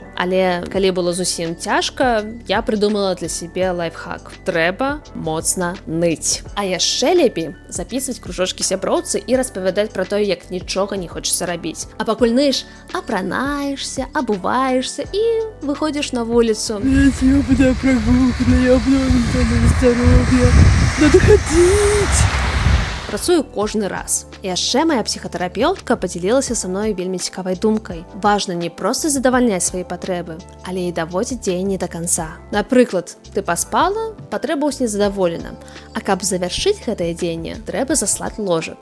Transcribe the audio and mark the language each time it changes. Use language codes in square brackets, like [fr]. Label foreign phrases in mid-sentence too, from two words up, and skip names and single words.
[be] Але калі было зусім цяжка, я прыдумала для сябе лайфхак. Трэба моцна ныць. А яшчэ лепей запісваць кружочкі сяброўцы і распавядаць пра тое, як нічога не хочацца рабіць. А пакуль ныеш, апранаешся, абуваешся і выходзіш на вуліцу. [ru] Ёбаная прогулка, на здоровье, надо ходить. [be] Працую кожны раз. І яшчэ моя псіхатэрапеўтка падзялілася са мной вельмі цікавай думкай. Важна не проста задавальняць свае патрэбы, але і даводзіць дзеянні да канца. Напрыклад, ты паспала, патрэба ўсне задаволена. А каб завяршыць гэтае дзеянне, трэба заслаць ложак.